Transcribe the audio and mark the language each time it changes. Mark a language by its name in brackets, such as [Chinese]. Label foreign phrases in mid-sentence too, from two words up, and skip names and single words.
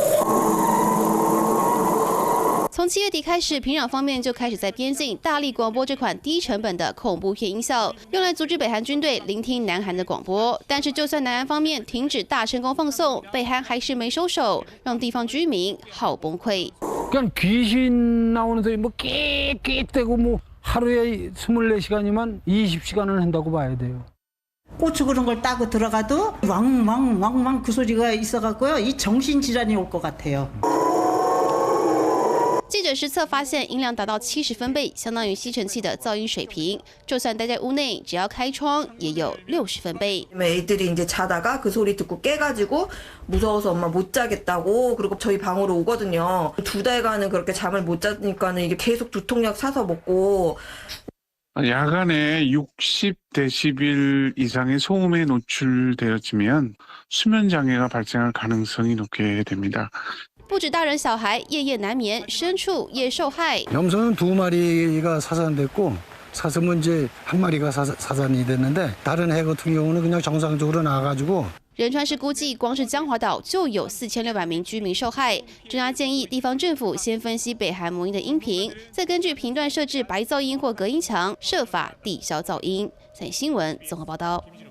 [Chinese] 从7月底开始，平壤方面就开始在边境大力广播这款低成本的恐怖片音效，用来阻止北韩军队聆听南韩的广播。但是，就算南韩方面停止大成功放送，北韓还是没收手，让地方居民好崩溃。 [Korean] 그냥 귀신 나오는 소리 뭐 끼끼대고 뭐 하루에 24시간이면 20시간을 한다고 봐야 돼요. 고추 그런 걸 따고 들어가도 왕왕왕왕 그 소리가 있어갖고요. 이 정신질환이 올 것 같아요. [Chinese] 记者实测发现，音量达到70分贝，相当于吸尘器的噪音水平。就算待在屋内，只要开窗，也有60分贝。 [Korean] 애들이 이제 자다가 그 소리 듣고 깨가지고 무서워서 엄마 못 자겠다고 그리고 저희 방으로 오거든요. 2달간은 그렇게 잠을 못 자니까는 이게 계속 두통약 사서 먹고. 야간에 60데시벨 이상의 소음에 노출되어지면 수면 장애가 발생할 가능성이 높게 됩니다. [Chinese] 不止大人小孩夜夜难眠，牲畜也受害。 [Korean] 염소는 2마리가 사산됐고 사슴은 이제 1마리가 사산이 됐는데 다른 해 같은 경우는 그냥 정상적으로 나와가지고. [Chinese] 仁川市估计，光是江华岛就有4600名居民受害。专家建议，地方政府先分析北韩母音的音频，再根据频段设置白噪音或隔音墙，设法抵消噪音。三立新闻综合报道。